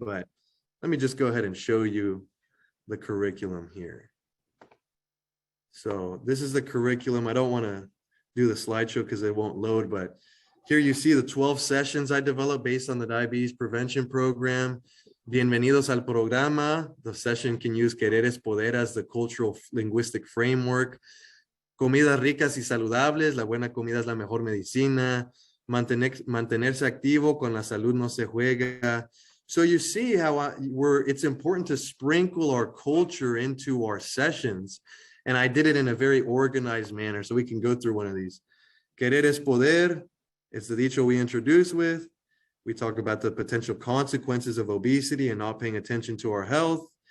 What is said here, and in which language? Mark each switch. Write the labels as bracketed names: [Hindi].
[English] But let me just go ahead and show you the curriculum here. So this is the curriculum. I don't want to do the slideshow because it won't load, but here you see the 12 sessions I developed based on the diabetes prevention program. [Spanish] Bienvenidos al programa. [English] The session can use [Spanish] querer es poder [English] as the cultural linguistic framework. [Spanish] Comidas ricas y saludables. La buena comida es la mejor medicina. Mantenerse activo, con la salud no se juega. [English] So you see how it's important to sprinkle our culture into our sessions. And I did it in a very organized manner. So we can go through one of these. [Spanish] Querer es poder. [English] It's the dicho we introduce with. We talk about the potential consequences of obesity and not paying attention to our health.